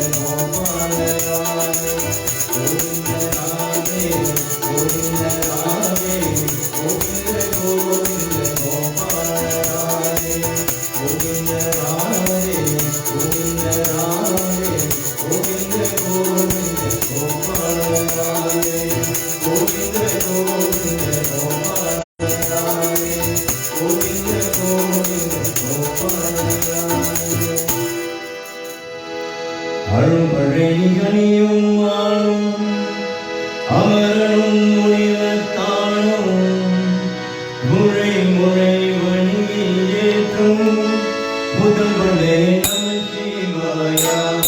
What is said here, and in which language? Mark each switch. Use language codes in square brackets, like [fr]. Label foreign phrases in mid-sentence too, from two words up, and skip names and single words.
[sa] Gopal Radhe Govinda Radhe Govinda Radhe Govinda Govinda Gopal Radhe Govinda Radhe Govinda Radhe Govinda Govinda Gopal Radhe Govinda Govinda Gopal Radhe Govinda Govinda Gopal Radhe [ta] அருள்மழைகளையும் வாழும் அமரனும் முனிவத்தானும் முறை முறை வழியில் ஏற்றும் முதல்வனே நம சிவாயா